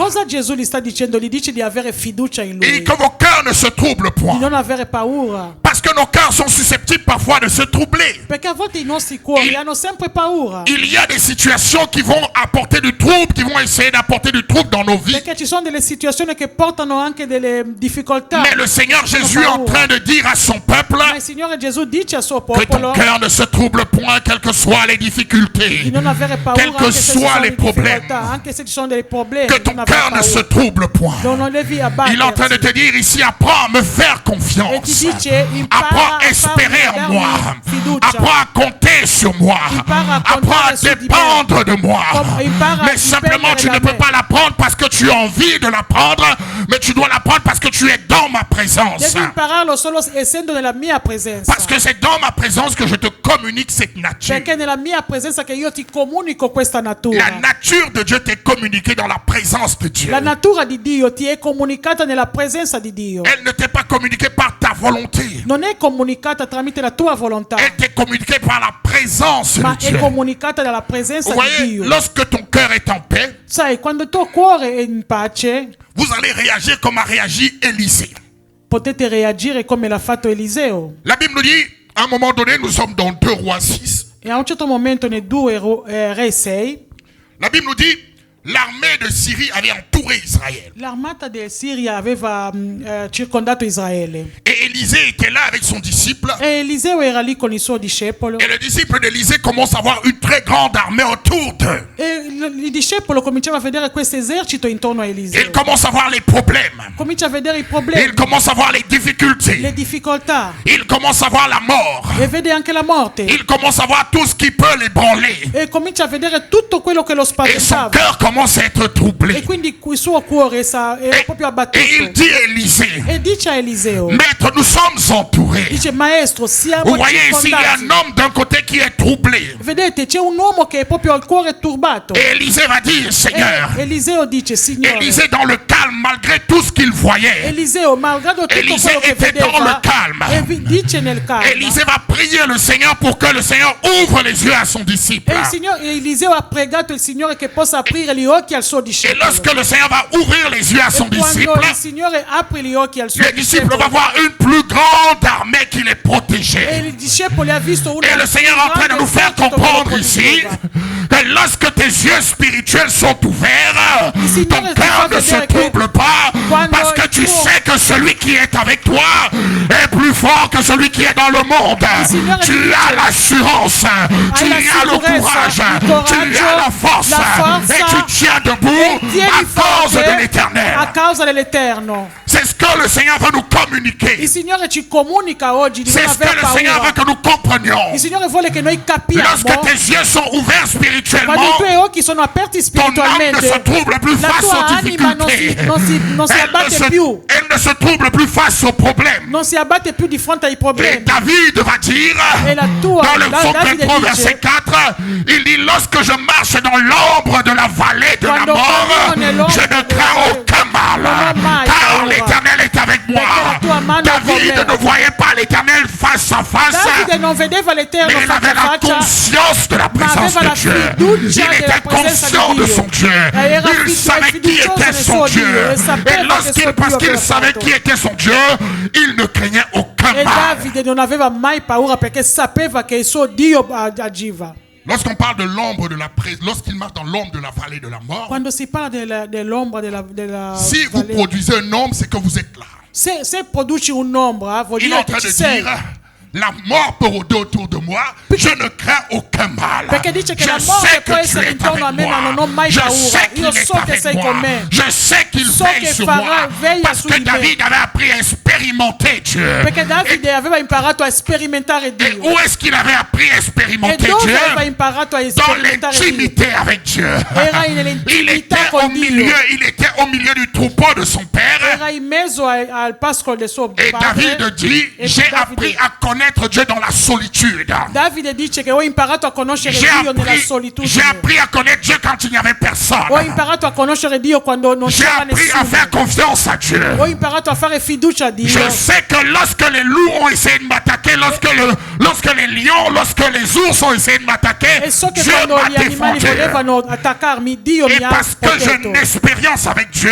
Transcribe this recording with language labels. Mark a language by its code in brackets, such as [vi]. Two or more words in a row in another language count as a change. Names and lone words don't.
[it] Cosa Gesù gli sta dicendo? Gli dice di avere fiducia in [fr] Et [it] lui, [fr] que vos cœurs ne se troublent [it] di [fr] point. [it] non avere paura. [fr] Parce que nos cœurs sont susceptibles parfois de se troubler. [it] Perché a volte i nostri cuori hanno sempre paura. [fr] Il y a des situations qui vont apporter du trouble, qui vont essayer d'apporter du trouble dans nos vies. [it] Perché ci sono delle situazioni che portano anche delle difficoltà. [fr] Mais le Seigneur Jésus est en train de dire à son peuple [it] Ma il Signore Gesù dice al suo [fr] que ton [it] popolo [fr] cœur ne se trouble point, quelles que soient les [it] di [fr] difficultés, [it] non avere paura [fr] quels que [it] anche se ci [fr] soient [it] sono [fr] les [it] delle [fr] problèmes, [it] difficoltà, anche se ci sono dei problemi, [fr] que [it] di [fr] ton [it] non avere [fr] cœur ne se [it] paura. [fr] trouble point. [it] Non devi [fr] Il est en train de [it] abbattersi. [fr] te dire ici, apprends à me faire [it] E ti [fr] confiance. [it] dice [fr] Apprends [it] impara [fr] à [it] a [fr] espérer en [it] farmi [fr] moi. [it] fiducia. [fr] Apprends à compter sur moi. [it] Impara a [fr] Apprends à [it] contare su di me. [fr] dépendre de moi. [it] Impara a [fr] Mais simplement, tu ne [it] dipendere da [fr] peux [it] me. [fr] pas l'apprendre parce que tu as envie de l'apprendre, mais tu dois l'apprendre parce que tu es dans ma présence. [it] Devi impararlo solo essendo nella mia presenza. [fr] Parce que c'est dans ma présence que je te communique cette nature. [it] Perché nella mia presenza che io ti comunico questa natura. [fr] La nature de Dieu t'est communiquée dans la présence de Dieu. [it] La natura di Dio ti è comunicata nella presenza di Dio. [fr] Elle ne t'est pas communiquée par ta volonté. [it] Non è comunicata tramite la tua volontà, [fr] Elle t'est communiquée par la présence [it] ma [fr] de [it] è [fr] Dieu. [it] comunicata dalla presenza [fr] Vous [it] di [fr] voyez, [it] Dio. [fr] lorsque ton cœur est en paix, [it] Sai, quando il tuo cuore è in pace, [fr] vous allez réagir comme a réagi Élisée. [it] potete reagire come l'ha fatto Eliseo. [fr] La Bible nous dit, à un moment donné, nous sommes dans 2 Rois 6. [it] E a un certo momento nei 2 Re 6, [fr] La Bible nous dit, l'armée de Syrie avait entouré Israël. [it] l'armata del Siria aveva circondato Israele. [fr] Et Élisée était là avec son disciple. [it] E Eliseo era lì con il suo discepolo. [fr] Et le disciple d'Élisée commence à avoir une très grande armée autour d'eux. [it] E il discepolo cominciava a vedere questo esercito intorno a [fr] Il [it] Eliseo. [fr] commence à voir les problèmes. [it] Comincia a vedere i [fr] Il [it] problemi, [fr] commence à voir les [it] le [fr] difficultés. [it] difficoltà. [fr] Il commence à voir la mort. [it] E vede anche la morte. [fr] Il commence à voir tout ce qui peut l'ébranler. [it] E comincia a vedere tutto quello che lo [fr] Et son [it] spaventava. [fr] cœur commence à être [it] E [fr] troublé. [it] quindi il suo cuore era proprio [fr] Et il [it] abbattuto. [fr] dit à Élisée, [it] E dice a Eliseo, [fr] Maître, nous sommes entourés. [it] dice maestro, siamo [fr] Vous voyez ici, il y a [it] circondati. [fr] un homme d'un côté qui est troublé. [it] Vedete, c'è un uomo che è proprio al cuore turbato. [fr] Et Élisée va dire, Seigneur, [it] E Eliseo dice, Signore, [fr] Élisée dans le calme, malgré tout ce qu'il voyait. [it] Eliseo, malgrado tutto Eliseo quello che [fr] était dans [it] vedeva, [fr] le calme. [it] dice nel calma. [fr] Élisée va prier le Seigneur pour que le Seigneur ouvre les yeux à son disciple. [it] Eliseo ha pregato il Signore che possa aprire gli occhi al suo [fr] Et [it] discepolo. [fr] lorsque le Seigneur va ouvrir les yeux à son [it] E quando [fr] disciple, [it] il Signore apre gli occhi al suo [fr] le disciple [it] discepolo, [fr] va voir une plus grande armée qui les [it] e [fr] protégeait. [it] il discepolo ha visto una [fr] Et le Seigneur est en train de nous faire comprendre ici que lorsque tes yeux spirituels sont ouverts, ton cœur ne se trouble pas parce que tu sais que celui qui est avec toi est plus fort que celui qui est dans le monde. Tu as l'assurance, tu as le courage, tu as la force et tu tiens debout [it] tieni [fr] cause [it] forte dell'Éternel. a causa dell'Eterno. [fr] C'est ce que le Seigneur veut nous communiquer. [it] Il Signore ci comunica oggi di non [fr] C'est ce que [it] aver [fr] le Seigneur veut [it] paura. [fr] que nous comprenions. [it] Il Signore vuole che noi capiamo. [fr] Lorsque tes yeux sont ouverts [it] Quando [fr] spirituellement, [it] i tuoi occhi sono aperti [fr] ton âme ne [it] spiritualmente, [fr] se trouble plus [it] la [fr] face [it] tua [fr] aux [it] anima [fr] difficultés. [it] non si abbatte più. [fr] Elle ne se trouble plus face aux problèmes. [it] Non si abbatte più di fronte ai [fr] Et [it] problemi. [fr] David va dire, [it] Et la tua- [fr] dans le [it] la- [fr] psaume [it] Davide [fr] 23, [it] dice, [fr] verset 4, il dit, lorsque je marche dans l'ombre de la vallée de la [it] Quando [fr] mort, [it] cammino nell'ombra [fr] je ne [it] della [fr] crains [it] vallée, [fr] aucun mal, [it] non ho mai [fr] car [it] paura. [fr] l'Éternel est avec moi. [it] Perché la tua mano è con [fr] David [it] me. [fr] ne voyait pas l'Éternel face à face, [it] Davide non vedeva [fr] mais [it] l'Eterno [fr] il [it] faccia [fr] avait [it] a [fr] la [it] faccia, [fr] conscience de la [it] ma [fr] présence [it] aveva [fr] de [it] la [fr] Dieu. [it] fiducia [fr] Il [it] della [fr] était [it] presenza [fr] conscient [it] di [fr] de [it] Dio. [fr] son Dieu. [it] Era [fr] Il savait qui [it] fiducioso [fr] était [it] nel [fr] son [it] suo [fr] Dieu. [it] Dio, e sapeva [fr] Et lorsqu'il, [it] che [fr] parce [it] suo Dio [fr] qu'il [it] aveva [fr] savait [it] fatto. [fr] qui était son Dieu, il ne craignait aucun [it] E [fr] mal. [it] Davide non aveva mai paura perché sapeva che il suo Dio agiva. [fr] Lorsqu'on parle de l'ombre de la présence, lorsqu'il marche dans l'ombre de la vallée de la mort, [it] Quando si parla dell'ombra della [fr] si vous [it] vallée, [fr] produisez un ombre, c'est que vous êtes là. [it] se produci un'ombra, vuol [fr] Il est [it] dire [fr] en train [it] che [fr] de [it] ci sei. [fr] dire, la mort peut rôder autour de moi, je ne crains aucun mal. [it] Perché dice che [fr] Je [it] la [fr] sais [it] morte [fr] que [it] può [fr] tu [it] essere [fr] es [it] intorno a [fr] avec [it] me, ma [fr] moi. [it] non ho mai [fr] Je [it] paura. [fr] sais qu'il [it] Io [fr] est [it] so che [fr] avec [it] sei [fr] moi. [it] con me. [fr] Je sais qu'il [it] So [fr] veille [it] che [fr] sur [it] farà- [fr] moi. [it] veglia [fr] Parce [it] su [fr] que [it] di me. [fr] David avait appris à expérimenter Dieu. [it] Perché Davide aveva imparato a sperimentare [fr] Et [it] Dio. [fr] où est-ce qu'il avait appris à [it] E [fr] expérimenter [it] dove [fr] Dieu? [it] aveva imparato a [fr] Dans [it] sperimentare Dio? [fr] l'intimité avec Dieu. [it] Era [fr] Il [it] nell'intimità [fr] était [it] con [fr] au [it] Dio. [fr] milieu, il était au milieu du troupeau de son père. [it] Era in mezzo al pascolo del suo [fr] Et [it] padre. [fr] David dit, [it] E [fr] j'ai [it] Davide- [fr] appris à connaître Dieu dans la solitude. [it] Davide dice che ho imparato a conoscere [fr] J'ai [it] Dio nella [fr] appris, [it] solitudine. [fr] à connaître Dieu quand il n'y avait personne. [it] Ho imparato a conoscere Dio quando non [fr] J'ai [it] c'era [fr] appris à [it] nessuno. [fr] faire confiance à Dieu. [it] Ho imparato a fare fiducia a Dio. [fr] Je sais que lorsque les loups ont essayé de m'attaquer, lorsque les lions, lorsque les ours ont essayé de m'attaquer, [it] E so che [fr] Dieu [it] quando [fr] m'a [it] gli animali [fr] défendu. [it] volevano attaccarmi, Dio [fr] Et [it] mi ha [fr] parce que j'ai [it] protetto. [fr] une expérience avec Dieu,